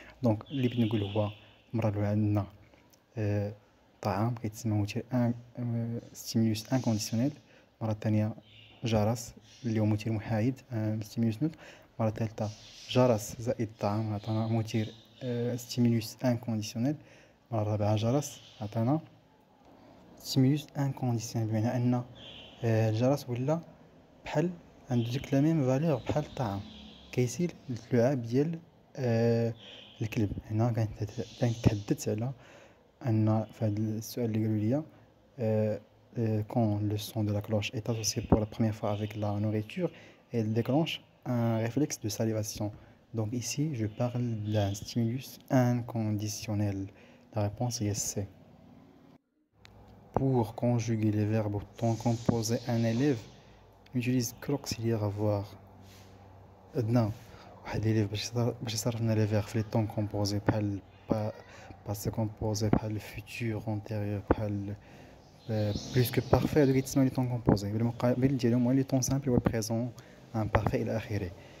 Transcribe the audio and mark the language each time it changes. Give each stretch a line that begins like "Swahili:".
Arabic: دونك اللي بغيت نقول هو المره الاولى عندنا طعام كيتسمى مثير ستيمولوس انكونديسيونيل، المره الثانيه جرس اللي هو مثير محايد ستيمولوس نوتر، المره الثالثه جرس زائد طعام عطانا مثير ستيمولوس انكونديسيونيل، المره الرابعه جرس عطانا ستيمولوس انكونديسيونيل، بمعنى ان الجرس ولا بحال عنده ديك لا ميم فالور بحال الطعام، كيسيل اللعاب ديال الكلب. هنا كنتحدث على ان في هذا السؤال اللي قالوا لي
French: quand le son de la cloche est associé pour la première fois avec la nourriture, elle déclenche un réflexe de salivation. Donc ici je parle d'un stimulus inconditionnel. La réponse est C. Pour conjuguer les verbes au temps composé un élève utilise que l'auxiliaire avoir.
Arabic: عندنا واحد لي باش يصرفنا لي فيغ في لي طون كومبوزي بحال باسي كومبوزي، بحال فيتور انتيريور، بحال بلوس كو بارفي. هادو كيتسمى لي طون كومبوزي، بالمقابل ديالهم هو لي طون سامبل والبريزون ان بارفي الى اخره.